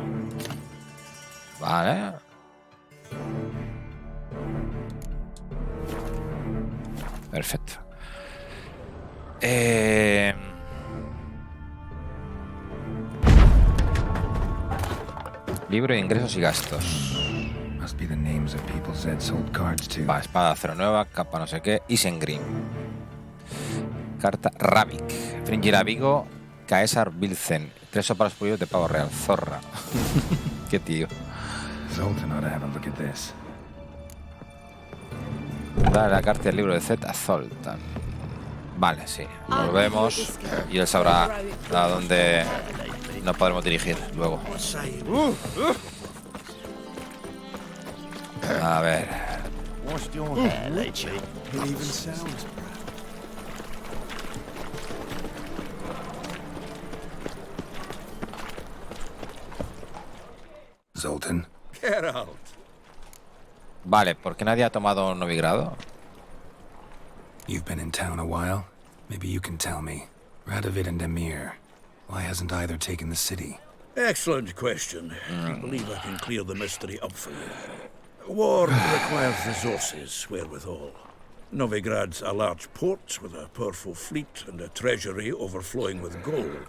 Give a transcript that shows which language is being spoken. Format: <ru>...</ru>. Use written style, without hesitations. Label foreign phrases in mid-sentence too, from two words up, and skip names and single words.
<es>Vale. Perfecto. Libro de ingresos y gastos. Va, espada de acero nueva, capa no sé qué, Isengrim. Carta Ravik. Fringir Vigo, Caesar Bilzen. 3 soparos pulidos de pavo real. Zorra. Qué tío. Dale la carta del libro de Z a Zoltan. Vale, sí. Volvemos y él sabrá a dónde nos podremos dirigir luego. A ver. Zoltan. Geralt. Vale, ¿por qué nadie ha tomado Novigrado?</es> <en>You've been in town a while. Maybe you can tell me. Radovid and Emir. Why hasn't either taken the city? Excellent question. I believe I can clear the mystery up for you. War requires resources, wherewithal. Novigrad's a large port with a powerful fleet and a treasury overflowing with gold.</en>